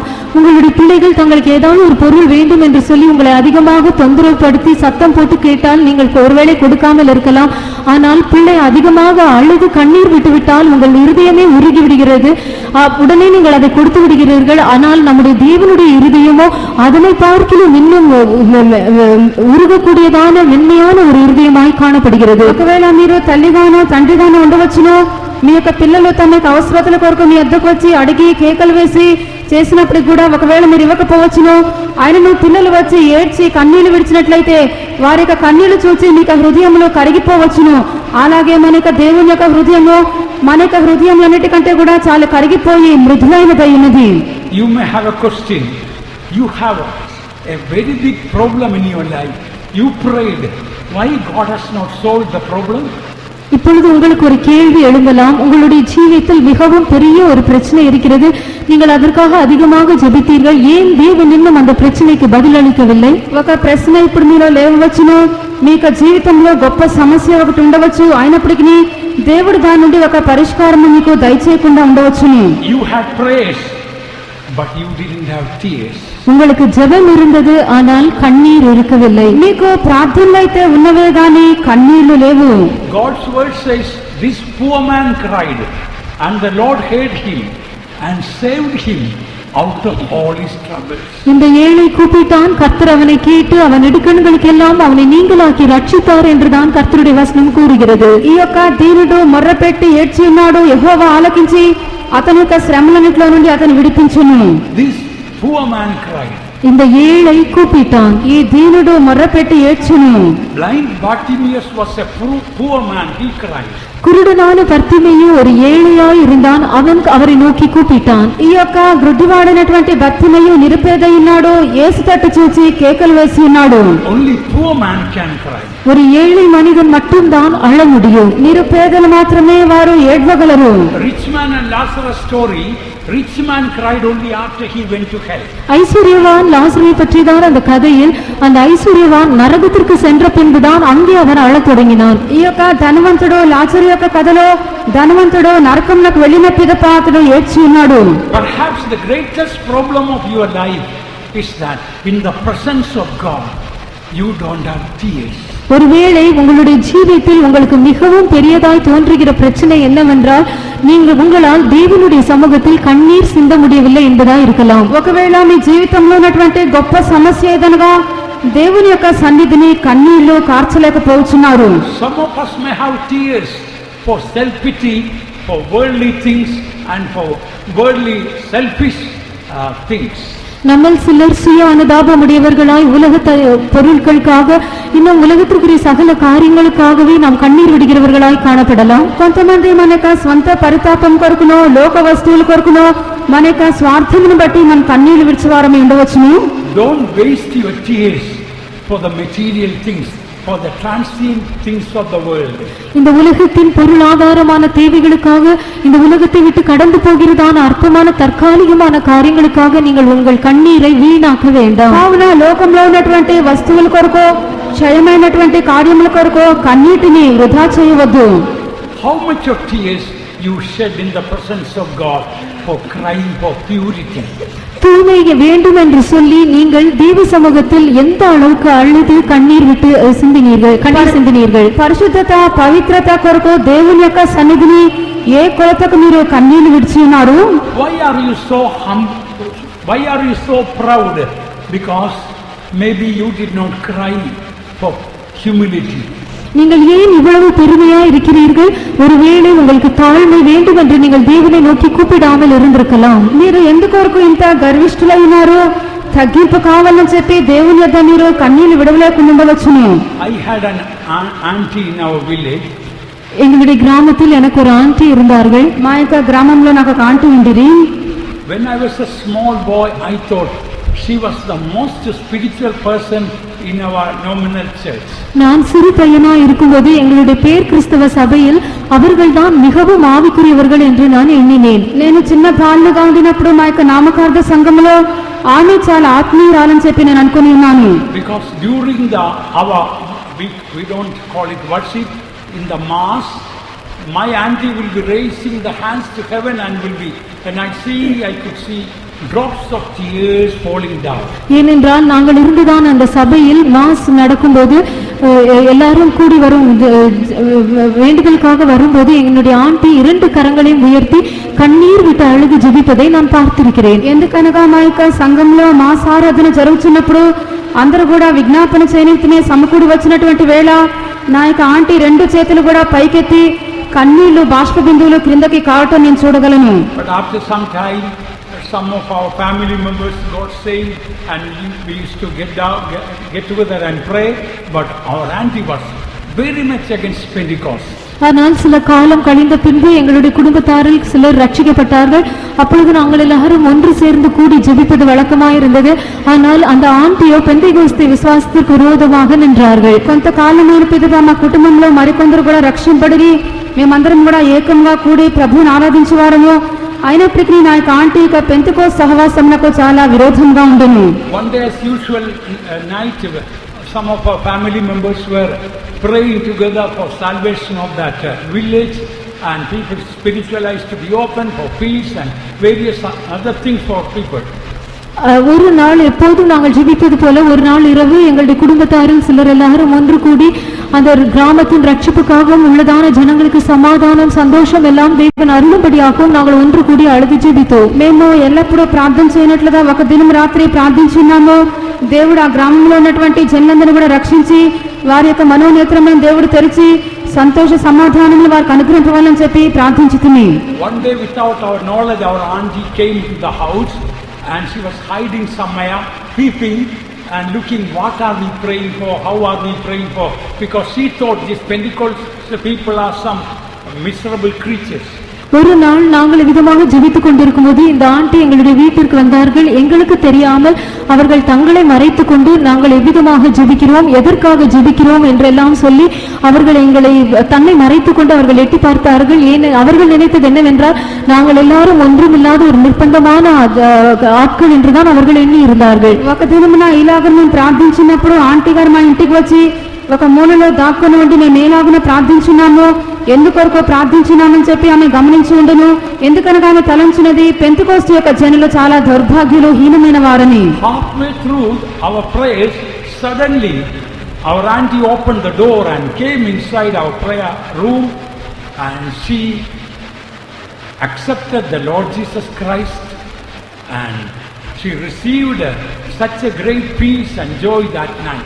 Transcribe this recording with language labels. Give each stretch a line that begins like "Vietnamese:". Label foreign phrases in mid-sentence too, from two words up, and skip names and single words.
Tamil: உங்களுடைய பிள்ளைகள் தங்களுக்கு ஏதாவது ஒரு பொருள் வேண்டும் என்று சொல்லி உங்களை அதிகமாக தொந்தரவுப்படுத்தி சத்தம் போட்டு கேட்டால் நீங்கள் ஒருவேளை கொடுக்காமல் இருக்கலாம். ஆனால் பிள்ளை அதிகமாக அழுது கண்ணீர் விட்டுவிட்டால் உங்கள் இருதயமே உருகி விடுகிறது. உடனே நீங்கள் அதை கொடுத்து விடுகிறீர்கள். ஆனால் நம்முடைய தேவனுடைய இருதயமோ அதனை பார்க்கிலும் இன்னும் உருகக்கூடியதான மென்மையான ஒரு இருதயமாய் காணப்படுகிறது.
Telugu: ఒకవేళ మీరు తల్లిగానో తండ్రిగానో ఉండవచ్చును. మీ యొక్క పిల్లలు తమ అవసరతల కొరకు మీ వద్దకు వచ్చి అడిగి కేకలు వేసి చేసినప్పుడు కూడా ఒకవేళ మీరు ఇవ్వకపోవచ్చును. ఆయనను పిల్లలు వచ్చి ఏడ్చి కన్నీళ్లు విడిచినట్లయితే వారి యొక్క కన్నీళ్లు చూసి మీకు హృదయంలో కరిగిపోవచ్చును. అలాగే మన యొక్క దేవుని యొక్క హృదయము మన యొక్క హృదయం అన్నిటికంటే కూడా చాలా కరిగిపోయి మృదులైనదై ఉన్నది.
English: You may have a question. You have a very big problem in your life. You prayed. Why God has not solved the problem?
Tamil: இப்பொழுது உங்களுக்கு ஒரு கேள்வி எழும்பலாம். உங்களுடைய ஜீவியத்தில் மிகவும் பெரிய ஒரு பிரச்சனை இருக்கிறது. நீங்கள் அதற்காக அதிகமாக ஜெபித்தீர்கள். ஏன் தேவன் இன்னும் அந்த பிரச்சனைக்கு பதில் அளிக்கவில்லை?
Telugu: ఒక ప్రశ్న ఇప్పుడు మీలో లేవవచ్చును. మీ యొక్క జీవితంలో గొప్ప సమస్య ఒకటి ఉండవచ్చు. అయినప్పటికీ దేవుడు దాని నుండి ఒక పరిష్కారం మీకు దయచేయకుండా ఉండవచ్చును.
English: You had prayers, but you didn't have tears.
Tamil: உங்களுக்கு ஜெபம் இருந்தது, ஆனால் கண்ணீர் இருக்கவில்லை.
Telugu: మీకు ప్రార్థనలు అయితే ఉన్నవే గాని కన్నీళ్లు లేవు.
English: God's word says, this poor man cried, and the Lord heard him and saved him out of all his troubles.
Tamil: இந்த ஏழை கூப்பிட்டான், கர்த்தர் அவனை கேட்டு அவன் இடுக்கண்களுக்கெல்லாம் அவனை நீங்களாக்கி ரட்சித்தார் என்றுதான் கர்த்தருடைய வசனம் கூறுகிறது.
Telugu: ఈ యొక్క దీనుడు మొర్రపెట్టి ఏడ్చి ఉన్నాడు. యెహోవా ఆలకించి అతని యొక్క శ్రమలన్నిటిలో నుండి అతను విడిపించును.
English: This poor man cried.
Tamil: இந்த ஏழை கூப்பிட்டான்.
Telugu: ఈ దీనుడు మొర్రపెట్టి ఏడ్చును.
English: Blind Bartimaeus was a poor man. He cried.
Tamil: குருடனான பர்த்திமேயு ஒரு ஏழையாய் இருந்தான். அவன் அவரை நோக்கி கூப்பிட்டான்.
Telugu: ఈ యొక్క గ్రుడ్డివాడైనటువంటి భర్తిమేయు నిరుపేదై ఉన్నాడు. యేసు తట్టు చూచి కేకలు వేసి ఉన్నాడు.
English: Only poor man can cry.
Tamil: ஒரு ஏழை மனிதன் மட்டும்தான் அழ முடியும்.
Telugu: నిరుపేదలు మాత్రమే వారు ఏడ్వగలరు.
English: Rich man and Lazarus story. Rich man cried only after he went to hell.
Tamil: ஐஸ்வர்யவான் லாசரை பற்றிதான் அந்த கதையில். அந்த ஐஸ்வர்யவான் நரகத்திற்கு சென்ற பின்புதான் அங்கே அவன் அழத் தொடங்கினான்.
Telugu: ఈ యొక్క ధనవంతుడు లాజరు యొక్క కథలో ధనవంతుడు నరకంలోకి వెళ్ళిన పిదప అతడు ఏడ్చి ఉన్నాడు.
English: Perhaps the greatest problem of your life is that in the presence of God you don't have tears.
Tamil: ஒருவேளை உங்களுடைய ஜீவியத்தில் உங்களுக்கு மிகவும் பெரியதாய் தோன்றுகிற பிரச்சனை என்னவென்றால், நீங்கள் உங்களால் தேவனுடைய சமூகத்தில் கண்ணீர் சிந்த முடியவில்லை என்பதாக இருக்கலாம்.
Telugu: ఒకవేళ మీ జీవితంలో ఉన్నటువంటి గొప్ప సమస్య ఏదనగా దేవుని యొక్క సన్నిధిని కన్నీళ్లు కార్చలేకపోతున్నారు.
English: Some of us may have tears for self-pity, for worldly things and for worldly selfish things.
Tamil: நம்மில் சிலர் சுய அனுதாபமுடையவர்களாய் உலக பொருட்களுக்காக இன்னும் உலகத்திற்குரிய சகல காரியங்களுக்காகவே நாம் கண்ணீர் விடுகிறவர்களாய் காணப்படலாம்.
Telugu: కొంతమంది మన యొక్క స్వంత పరితాపం కొరకునో లోక వస్తువుల కొరకునో మన యొక్క స్వార్థమును బట్టి మనం కన్నీళ్లు విడిచేవారమే ఉండవచ్చును.
English: Don't waste your tears for the material things. for the transient things of the world.
Tamil: இந்த உலகத்தின் பொருளாதாரமான தேவைகளுக்காக, இந்த உலகத்தை விட்டு கடந்து போகிறதான அற்பமான தற்காலிகமான காரியங்களுக்காக நீங்கள் உங்கள் கண்ணீரை வீணாக்க வேண்டாம்.
Telugu: కావున లోకంలో ఉన్నటువంటి వస్తువుల కొరకు, క్షయమైనటువంటి కార్యముల కొరకు కన్నీటిని వృధా చేయవద్దు.
English: How much of tears you shed in the presence of God for crying for purity?
Tamil: தூய்மை வேண்டும் என்று சொல்லி நீங்கள் தேவ சமூகத்தில் எந்த அளவுக்கு அழுது கண்ணீர் விட்டு சிந்தினீர்கள்.
Telugu: పరిశుద్ధత, పవిత్రత కొరకు దేవుని యొక్క సన్నిధిని ఏ కొలతకు మీరు కన్నీళ్లు విడిచి ఉన్నారు?
English: Why are you so humble? Why are you so proud? Because maybe you did not cry for humility.
Tamil: நீங்கள் ஏன் இவ்வளவு பெருமையா இருக்கிறீர்கள்? ஒருவேளை உங்களுக்கு தாழ்மை வேண்டும் என்று நீங்கள் தேவனை நோக்கி கூப்பிடாமல் இருந்திருக்கலாம்.
Telugu: మీరు ఎందుకొరకు ఇంత గర్విష్ఠులై ఉన్నారు? తగ్గింపు కావాలని చెప్పి దేవుని యొద్ద మీరు కన్నీళ్లు విడవలేకుండా ఉండవచ్చును.
English: I had an auntie in our village.
Tamil: எங்களுடைய கிராமத்தில் எனக்கு ஒரு ஆண்டி இருந்தார்கள்.
Telugu: మా యొక్క గ్రామంలో నాకు ఒక ఆంటీ ఉండిరి.
English: When I was a small boy, I thought she was the most spiritual person in our nominal church.
Tamil: நான் சிறு பையனா இருக்கும்போது எங்களுடைய பேர் கிறிஸ்தவ சபையில் அவர்கள்தான் மிகவும் ஆவிக்குரியவர்கள் என்று நான் எண்ணினேன்.
Telugu: నేను చిన్న బాలుగా ఉండినప్పుడు మా యొక్క నామకార్థ సంఘంలో ఆమె చాలా ఆత్మీయురాలని చెప్పి నేను అనుకుని ఉన్నాను.
English: Because during our we don't call it worship, in the mass, my auntie will be raising the hands to heaven and will be, and I could see drops of tears falling down.
Tamil: ஏனென்றால் நாங்கள் இருந்துதான் அந்த சபையில் மாஸ் நடக்கும்போது எல்லாரும் கூடி வரும் வேண்டுதலுக்காக வரும்போது என்னுடைய ஆண்டி 2 கரங்களையும் உயர்த்தி கண்ணீர் விட்டு அழுது ஜெபிப்பதை நான் பார்த்திருக்கிறேன்.
Telugu: ఎందుకనగా మా యొక్క సంఘంలో మాస్ ఆరాధన జరుగుతున్నప్పుడు అందరూ కూడా విజ్ఞాపన చేయనికినే సమకూడి వచ్చినటువంటి వేళ నా యొక్క ఆంటీ 2 చేతులు కూడా పైకెత్తి కన్నీళ్లు బాష్ప బిందువులు క్రిందకి కావటం నేను చూడగలను.
English: But after some time, some of our family members got saved and we used to get together and pray, but our auntie was very much against Pentecost.
Tamil: ஆனால் சில காலம் கழிந்த பின்பு எங்களுடைய குடும்பத்தாரில் சிலர் ரட்சிக்கப்பட்டார்கள். அப்பொழுது நாங்கள் எல்லாரும் ஒன்று சேர்ந்து கூடி ஜெபிப்பது வழக்கமாயிருந்தது. ஆனால் அந்த ஆண்டியோ பெந்தெகோஸ்தே விசுவாசத்திற்கு விரோதமாக நின்றார்கள்.
Telugu: కొంతకాలమైన పిదప మా కుటుంబంలో మరికొందరు కూడా రక్షింపబడి మేమందరం కూడా ఏకంగా కూడి ప్రభువుని ఆరాధించేవారము. అయినప్పటికీ నా యొక్క ఆంటీ యొక్క పెంతెకోస్తు సహవాసమునకు చాలా విరోధంగా ఉండెను.
English: One day as usual night, some of our family members were praying together for salvation of that village, and people spiritualized to be open for peace and various other things for people.
Tamil: ஒரு நாள் எப்போதும் நாங்கள் ஜெபிப்பது போல ஒரு நாள் இரவு எங்களுடைய குடும்பத்தாரில் சிலர் எல்லாரும் ஒன்று கூடி அந்த கிராமத்தின் ரட்சிப்புக்காகவும் உள்ளதான ஜனங்களுக்கு சமாதானம் సంతోషం எல்லாம் தேவன் అరుளும்படியாகவும் நாங்கள் ஒன்று கூடி அழுது ஜெபித்தோம்.
Telugu: మేము ఎల్లప్పుడూ ప్రార్థన చేయనట్లుగా ఒక దినం రాత్రి ప్రార్థించున్నాము. దేవుడు ఆ గ్రామంలో ఉన్నటువంటి జనులందరినీ కూడా రక్షించి వారి యొక్క మనోనేత్రములను దేవుడు తెరిచి సంతోష సమాధానములు వారికి అనుగ్రహించాలని చెప్పి ప్రార్థించుతుంది.
English: One day without our knowledge, our auntie came to the house and she was hiding somewhere, peeping and looking what are we praying for, how are we praying for, because she thought these Pentecostal people are some miserable creatures.
Tamil: ஒரு நாள் நாங்கள் விதமாக ஜெபித்துக் கொண்டிருக்கும் போது இந்த ஆண்டி எங்களுடைய வீட்டிற்கு வந்தார்கள். எங்களுக்கு தெரியாமல் அவர்கள் தங்களை மறைத்துக் கொண்டு நாங்கள் எவ்விதமாக ஜெபிக்கிறோம், எதற்காக ஜெபிக்கிறோம் என்றெல்லாம் சொல்லி அவர்கள் எங்களை தன்னை மறைத்துக் கொண்டு அவர்கள் எட்டி பார்த்தார்கள். அவர்கள் நினைத்தது என்னவென்றால் நாங்கள் எல்லாரும் ஒன்றுமில்லாத ஒரு நிர்பந்தமான ஆட்கள் என்றுதான் அவர்கள் எண்ணி இருந்தார்கள்.
Telugu: ఒక దినమున ఇలాగ మేము ప్రార్థించినప్పుడు ఆంటీ గారు మా ఇంటికి వచ్చి ఒక మూలలో దాక్కుని ఉండి మేము ఏలాగున ప్రార్థించున్నాము, ఎందుకొరకు ప్రార్థించున్నామని చెప్పి ఆమె గమనించి ఉండను. ఎందుకనగా ఆమె తలంచినది పెంతెకోస్తు యొక్క జనులు చాలా దౌర్భాగ్యులు, హీనమైన వారని.
English: Halfway through our prayers, suddenly our auntie opened the door and came inside our prayer room, and she accepted the Lord Jesus Christ, and she received such a great peace and joy that night.